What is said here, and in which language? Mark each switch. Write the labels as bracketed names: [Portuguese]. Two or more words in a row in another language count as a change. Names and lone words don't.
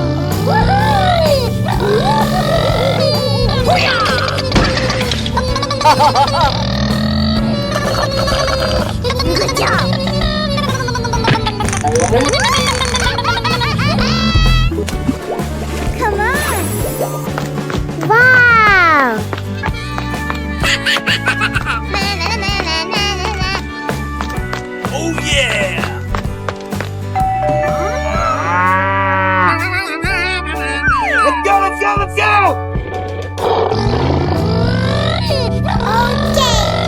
[English] Good job. Come on. Wow. Na, na, na, na, na, na, na. Oh yeah! Let's go, let's go, let's go! Okay.